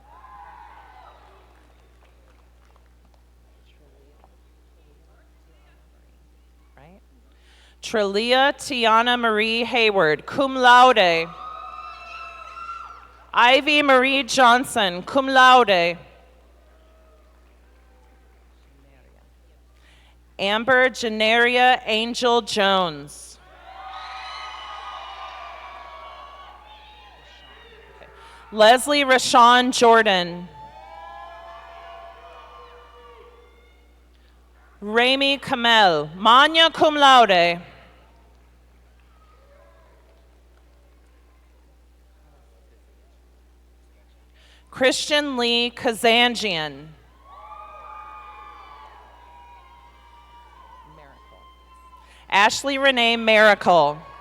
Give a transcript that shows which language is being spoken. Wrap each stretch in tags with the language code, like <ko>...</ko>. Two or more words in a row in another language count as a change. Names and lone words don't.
<en>Trelia Tiana Marie Hayward,</en> <la>cum laude.</la> <en>Ivy Marie Johnson,</en> <la>cum laude.</la> <en>Amber Genaria Angel Jones. Leslie Rashawn Jordan. Rami Kamel,</en> <la>magna cum laude.</la> <en>Christian Lee Kazanjian. Ashley Renee Miracle.</en>